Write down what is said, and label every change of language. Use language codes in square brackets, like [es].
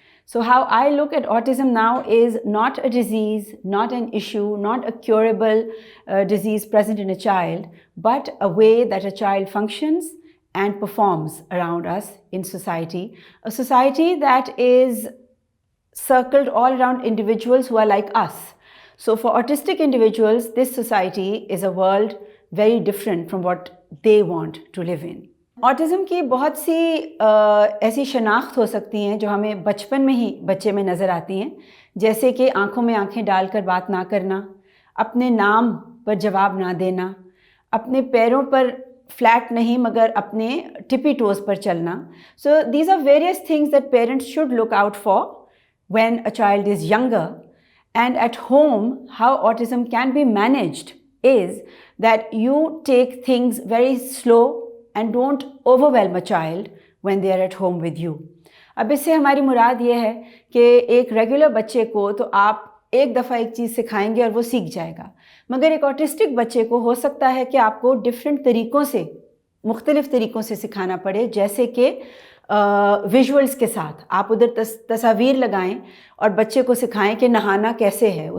[en] So how I look at autism now is not a disease, not an issue, not a curable disease present in a child, but a way that a child functions and performs around us in society. A society that is circled all around individuals who are like us. So for autistic individuals, this society is a world very different from what they want to live in. [hi] Autism की बहुत सी ऐसी शनाख्त हो सकती हैं जो हमें बचपन में ही बच्चे में नज़र आती हैं, जैसे कि आंखों में आंखें डालकर बात ना करना, अपने नाम पर जवाब ना देना, अपने पैरों पर फ्लैट नहीं मगर अपने टिपी टोज़ पर चलना. [en] So these are various things that parents should look out for when a child is younger. And at home, how autism can be managed is that you take things very slow and don't overwhelm a child when they are at home with you. [hi] अब इससे हमारी मुराद ये है कि एक regular बच्चे को तो आप एक दफ़ा एक चीज़ सिखाएंगे और वो सीख जाएगा, मगर एक ऑटिस्टिक बच्चे को हो सकता है कि आपको डिफरेंट तरीक़ों से, मुख्तलिफ़ तरीक़ों से सिखाना पड़े, जैसे कि विजुअल्स के साथ आप उधर तस्वीर लगाएं और बच्चे को सिखाएं कि नहाना कैसे है.